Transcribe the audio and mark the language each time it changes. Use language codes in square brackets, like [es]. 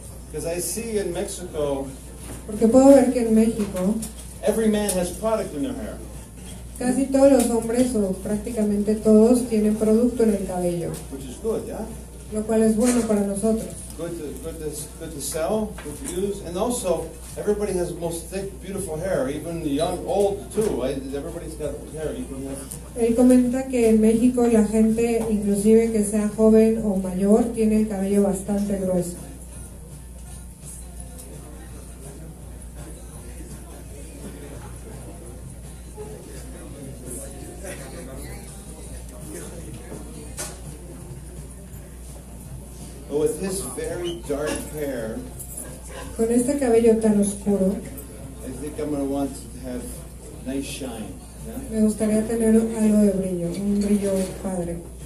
[en] Because I see in Mexico, [es] Porque puedo ver que en México [en] every man has product in their hair. [es] casi todos los hombres, o prácticamente todos, tienen producto en el cabello, [en] Which is good, yeah? [es] lo cual es bueno para nosotros. [en] Good to sell, good to use. And also, everybody has most thick, beautiful hair, even young, old too. Everybody's got hair. [es] Él comenta que en México la gente, inclusive que sea joven o mayor, tiene el cabello bastante grueso. [en] But with his very dark hair, [es] Con este cabello tan oscuro, [en] I think I'm going to want to have nice shine. Yeah? [es] me gustaría tener algo de brillo, un brillo padre.